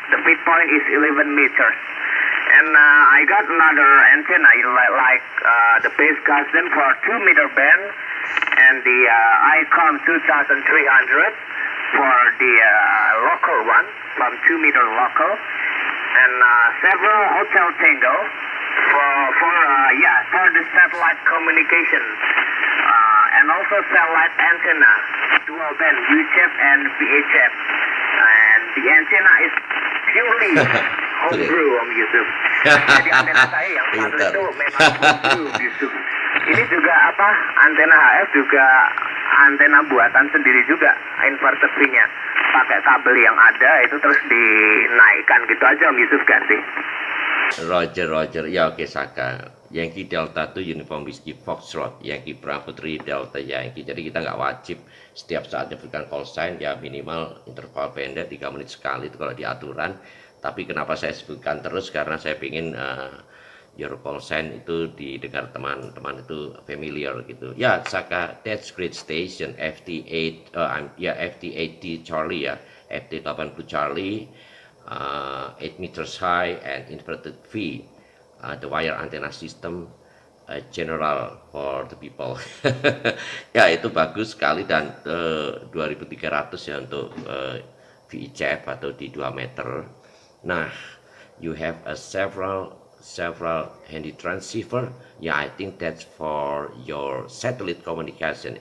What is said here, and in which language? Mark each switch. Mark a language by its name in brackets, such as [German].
[English] The feed point is 11 meters. And I got another antenna like the base Gazden for 2-meter band and the ICOM 2300 for the local one from 2-meter local and several Hotel Tango for the satellite communication and also satellite antenna dual band UHF and VHF and the antenna is purely homebrew Om Yusuf. [Indonesian] Jadi antena saya yang satu itu memang homebrew Yusuf. Ini juga antena HF juga antena buatan sendiri juga inverter V-nya. Pakai kabel yang ada itu terus dinaikkan gitu aja Om Yusuf ganti. [English] Roger. Ya oke Saka. Yankee Delta 2 Uniform Whiskey Foxtrot, Yankee Bravo 3 Delta Yankee. [Indonesian] Jadi kita nggak wajib setiap saat diberikan call sign, ya minimal interval pendek 3 menit sekali itu kalau di aturan. Tapi kenapa saya sebutkan terus karena saya ingin [English] your call sign [Indonesian] itu didengar teman-teman itu familiar gitu. [English] Ya Saka, that's great station FT8 FT80 Charlie ya, FT80 Charlie, 8 meters high and inverted V. The wire antenna system general for the people. [Indonesian] Ya itu bagus sekali dan 2300 ya untuk VHF atau di 2 meter. Nah, [English] you have several several handy transceiver. Yeah, I think that's for your satellite communication.